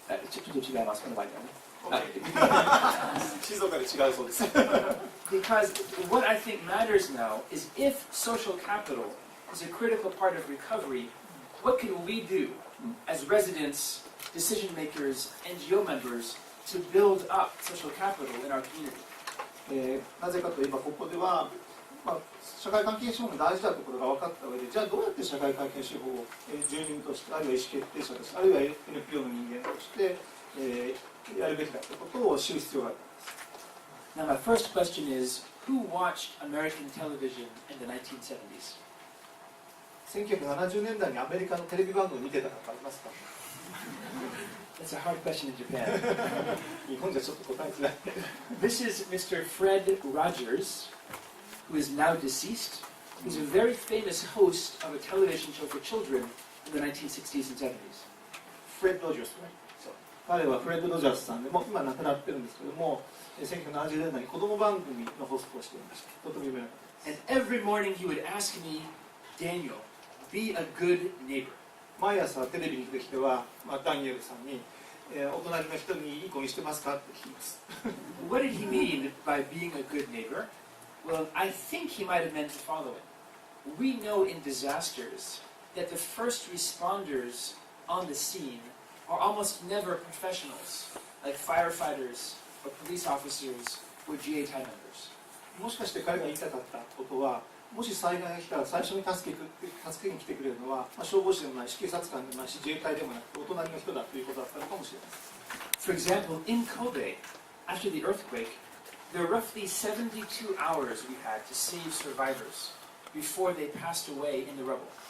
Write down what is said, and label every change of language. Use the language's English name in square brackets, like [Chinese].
[Japanese] ちょっと違います、この場合はね。静岡で違うそうです。 [English] Because what I think matters now is if social capital is a critical part of recovery, what can we do as residents, decision makers, NGO members to build up social capital in our community? [Japanese] なぜかといえばここでは、社会関係手法の大事なところが分かった上で、じゃあどうやって社会関係手法を住民として、あるいは意思決定者として、あるいは NPO の人間として、やるべきだということを知る必要があります。 [English] Now, my first question is, who watched American television in the 1970s? [Japanese] 1970年代にアメリカのテレビ番組を見てた方いますか？ [English] That's a hard question in Japan. [Japanese] 日本じゃちょっと答えづらい。 [English] This is Mr. Fred Rogers, who is now deceased. He's a very famous host of a television show for children in the 1960s and 70s. [Japanese] フレッド・ロジャース、彼はフレッド・ロジャースさんでも今亡くなってるんですけども、1970年代に子供番組のホストをしていました。とても有名な方です。 [English] And every morning he would ask me, Daniel, be a good neighbor. [Japanese] 毎朝テレビに出てきては、ダニエルさんに、お隣の人にいい子にしてますかって聞きます。 [English] What did he mean by being a good neighbor? Well, I think he might have meant the following. We know in disasters that the first responders on the scene are almost never professionals, like firefighters or police officers or GA type members. [Japanese] もしかして彼が言いたかったことは、もし災害が来たら最初に助けに来てくれるのは、消防士でもないし警察官でもないし自衛隊でもなくてお隣の人だということだったのかもしれません。 [English] For example, in Kobe, after the earthquake, there were roughly 72 hours we had to save survivors before they passed away in the rubble.